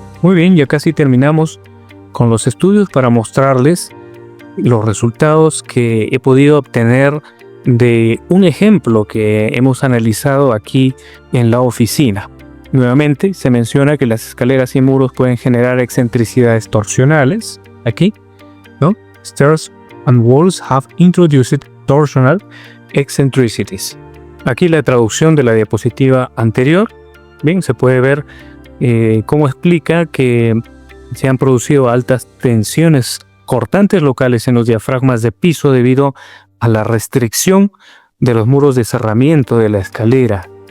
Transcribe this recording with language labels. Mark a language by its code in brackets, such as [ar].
[es] Muy bien, ya casi terminamos con los estudios para mostrarles los resultados que he podido obtener de un ejemplo que hemos analizado aquí en la oficina. Nuevamente se menciona que las escaleras y muros pueden generar excentricidades torsionales. Aquí, ¿no? [en] Stairs and walls have introduced torsional eccentricities. [es] Aquí la traducción de la diapositiva anterior. Bien, se puede ver cómo explica que se han producido altas tensiones cortantes locales en los diafragmas de piso debido a la restricción de los muros de cerramiento de la escalera.